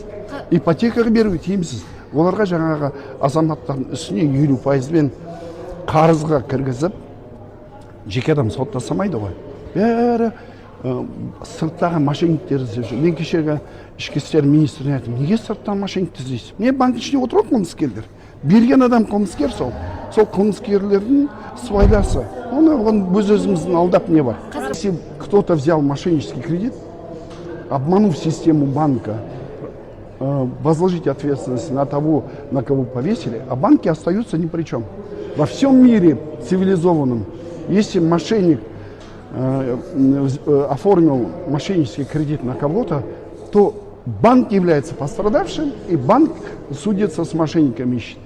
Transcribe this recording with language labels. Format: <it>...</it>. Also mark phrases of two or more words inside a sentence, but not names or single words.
<kk>Ипотекаға беру тиімсіз. Оларға жаңағы азаматтардың үстіне 50%-бен қарызға кіргізіп, жеке адам соттасамайды ғой. Бәрі сырттағы мошенниктер іздеп жүр. Мен кешегі ішкі істер министріне айттым, неге сырттан мошенник іздейсіз? Не банк ішінде отырады қылмыскерлер. Берген адам қылмыскер сол. Сол қылмыскерлердің сыбайласы. Оны өз-өзіміздің алдап не бар?</kk> <ru>Если кто-то взял мошеннический кредит, обманув систему банка, возложить ответственность на того, на кого повесили, а банки остаются ни при чем. Во всем мире цивилизованном, если мошенник оформил мошеннический кредит на кого-то, то банк является пострадавшим, и банк судится с мошенниками, ищет.</ru>